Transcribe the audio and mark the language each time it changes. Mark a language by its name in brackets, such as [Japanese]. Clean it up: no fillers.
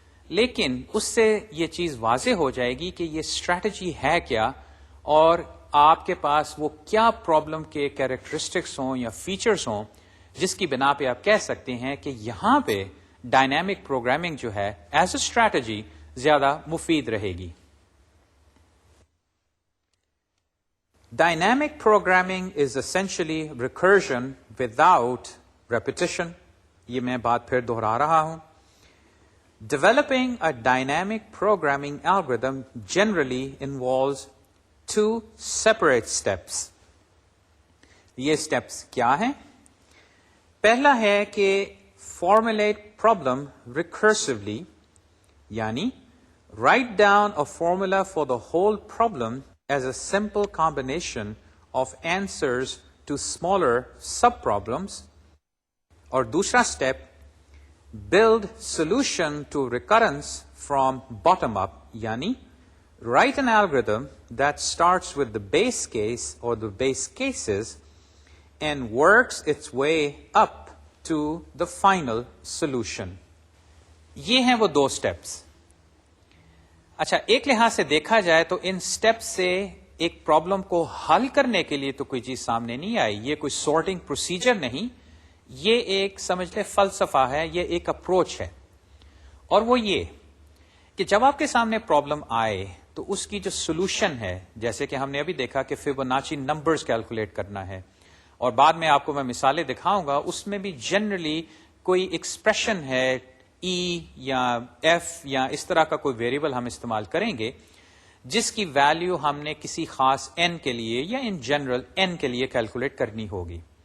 [Urdu] لیکن اس سے یہ چیز واضح ہو جائے گی کہ یہ اسٹریٹجی ہے کیا, اور آپ کے پاس وہ کیا پرابلم کے کیریکٹرسٹکس ہوں یا فیچرز ہوں جس کی بنا پہ آپ کہہ سکتے ہیں کہ یہاں پہ ڈائنامک پروگرامنگ جو ہے [English] as a strategy [Urdu] زیادہ مفید رہے گی. [English] Dynamic programming is essentially recursion without repetition. [Urdu] یہ میں بات پھر دہرا رہا ہوں. [English] Developing a dynamic programming algorithm generally involves two separate steps. [Urdu] یہ steps کیا ہیں؟ پہلا ہے کہ [English] formulate problem recursively, yani write down a formula for the whole problem as a simple combination of answers to smaller sub-problems. [Urdu] اور دوسرا step [English] build solution to recurrence from bottom up, یعنی write an algorithm that starts with the base case or the base cases and works its way up to the final solution. [Urdu] یہ ہیں وہ دو steps. اچھا، ایک لحاظ سے دیکھا جائے تو ان اسٹیپ سے ایک پرابلم کو حل کرنے کے لیے تو کوئی چیز سامنے نہیں آئی. یہ کوئی سارٹنگ پروسیجر نہیں، یہ ایک سمجھ لیں فلسفہ ہے، یہ ایک اپروچ ہے. اور وہ یہ کہ جب آپ کے سامنے پرابلم آئے تو اس کی جو سولوشن ہے، جیسے کہ ہم نے ابھی دیکھا کہ فیبوناچی نمبرز کیلکولیٹ کرنا ہے، اور بعد میں آپ کو میں مثالیں دکھاؤں گا، اس میں بھی جنرلی کوئی ایکسپریشن ہے ای یا ایف یا اس طرح کا کوئی ویریبل ہم استعمال کریں گے جس کی ویلیو ہم نے کسی خاص n کے لیے یا [English] in general [Urdu] n کے لیے کیلکولیٹ کرنی ہوگی.